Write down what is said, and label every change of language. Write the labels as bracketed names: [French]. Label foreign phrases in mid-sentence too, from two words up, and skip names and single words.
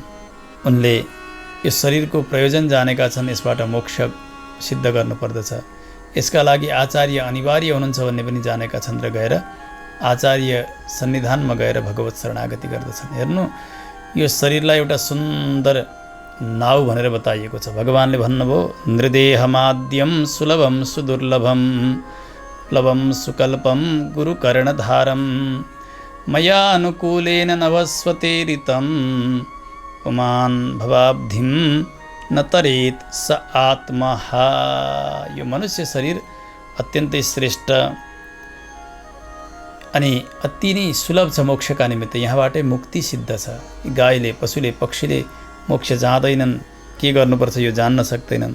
[Nepali] उनले यो शरीरको प्रयोजन जानेका छन्, यसबाट मोक्ष सिद्ध गर्नुपर्दछ, यसका लागि आचार्य अनिवार्य हुनुहुन्छ भन्ने पनि जानेका छन् र गएर आचार्य सन्निधानमा गएर भगवत शरणागति गर्दछन्। हेर्नु, यो शरीरलाई एउटा सुन्दर नाउ भनेर बताइएको छ। भगवानले भन्नुभयो, [Sanskrit] नृदेहमाद्यम सुलभम सुदुर्लभम प्लवम सुकल्पम गुरुकर्णधारम मया अनुकूलेन नभस्वतेरितं पुमान् भवाब्धिं न तरेत् स आत्मा। [Nepali] यो मनुष्य शरीर अत्यन्तै श्रेष्ठ अनि अति नै सुलभ छ मोक्षका निमित्त। यहाँबाटै मुक्ति सिद्ध छ। गाईले, पशुले, पक्षीले मोक्ष जाँदैनन्, के गर्नुपर्छ यो जान्न सक्दैनन्।